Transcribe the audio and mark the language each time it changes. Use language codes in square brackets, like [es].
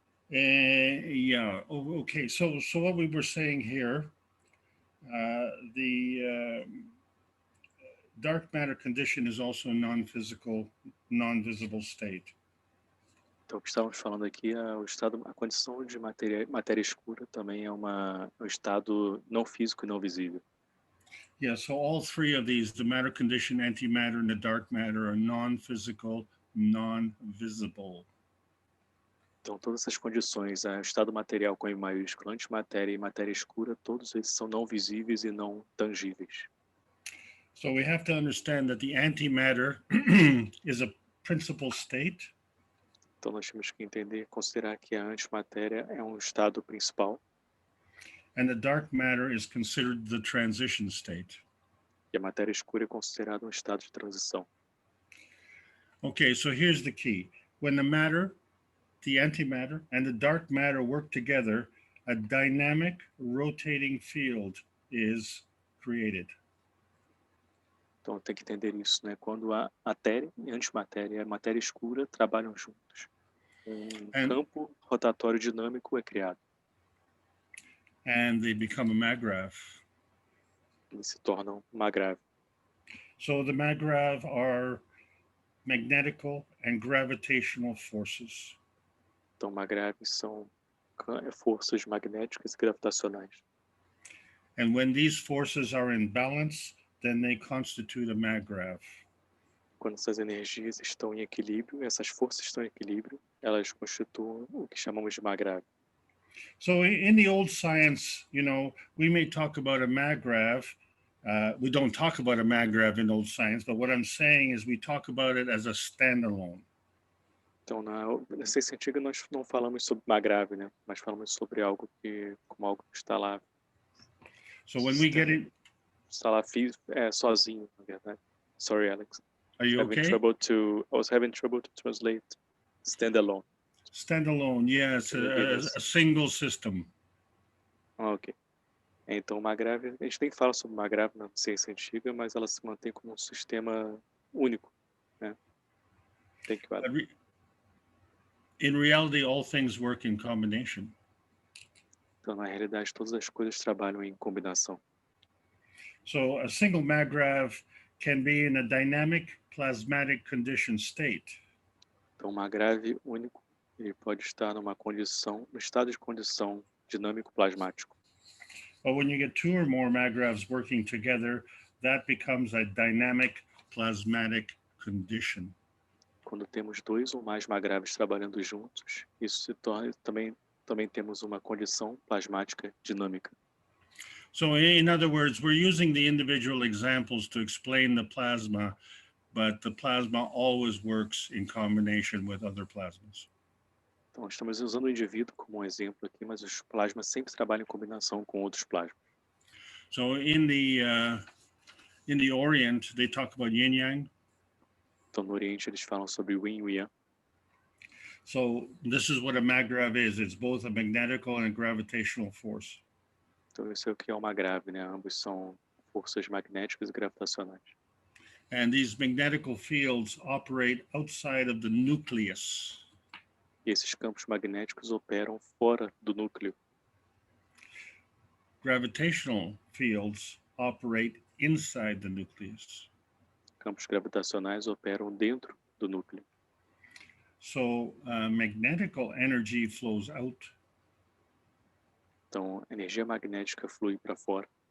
[en] Yeah. Okay. So what we were saying here, the dark matter condition is also a non-physical, non-visible state. [pt] Então, o que estávamos falando aqui, a condição de matéria escura também é um estado não físico e não visível. [en] Yeah, so all three of these, the matter condition, antimatter, and the dark matter, are non-physical, non-visible. [pt] Então, todas essas condições, o estado material com I maiúsculo, antimatéria e matéria escura, todos eles são não visíveis e não tangíveis. [en] So we have to understand that the antimatter is a principal state. [pt] Então, nós temos que entender, considerar que a antimatéria é um estado principal. [en] And the dark matter is considered the transition state. [pt] E a matéria escura é considerada um estado de transição. [en] Okay, so here's the key. When the matter, the antimatter, and the dark matter work together, a dynamic rotating field is created. [pt] Então tem que entender isso, né? Quando a matéria e a antimatéria e a matéria escura trabalham juntos, campo rotatório dinâmico é criado. [en] And they become a maggrav. [pt] Eles se tornam maggrav. [en] So the maggrav are magnetical and gravitational forces. [pt] Então magravs são forças magnéticas e gravitacionais. [en] And when these forces are in balance, then they constitute a maggrav. [pt] Quando essas energias estão em equilíbrio, essas forças estão em equilíbrio, elas constituem o que chamamos de maggrav. [en] So in the old science, you know, we may talk about a maggrav. We don't talk about a maggrav in old science, but what I'm saying is we talk about it as a standalone. [pt] Então na ciência antiga nós não falamos sobre maggrav, né? Mas falamos sobre algo como algo que está lá. [en] So when we get it, [pt] está lá sozinho, na verdade. [en] Sorry, Alex. Are you okay? I was having trouble to translate standalone. Standalone, yes, a single system. Ok. [pt] Então, maggrav, a gente nem fala sobre maggrav na ciência antiga, mas ela se mantém como um sistema único, né? [en] Thank you, Alex. In reality, all things work in combination. [pt] Então, na realidade, todas as coisas trabalham em combinação. [en] So a single maggrav can be in a dynamic plasmatic condition state. [pt] Então, maggrav único, ele pode estar no estado de condição dinâmico plasmático. [en] But when you get two or more magravs working together, that becomes a dynamic plasmatic condition. [pt] Quando temos dois ou mais magravs trabalhando juntos, isso se torna também temos uma condição plasmática dinâmica. [en] So in other words, we're using the individual examples to explain the plasma, but the plasma always works in combination with other plasmas. [pt] Então, estamos usando o indivíduo como um exemplo aqui, mas os plasmas sempre trabalham em combinação com outros plasmas. [en] So in the Orient, they talk about yin yang. [pt] Então, no Oriente, eles falam sobre o yin e o yang. [en] So this is what a maggrav is. It's both a magnetical and a gravitational force. [pt] Então, isso é o que é uma grave, né? Ambos são forças magnéticas e gravitacionais. [en] And these magnetical fields operate outside of the nucleus. [pt] E esses campos magnéticos operam fora do núcleo. [en] Gravitational fields operate inside the nucleus. [pt] Campos gravitacionais operam dentro do núcleo. [en] So magnetical energy flows out. [pt] Então, a energia magnética flui para fora.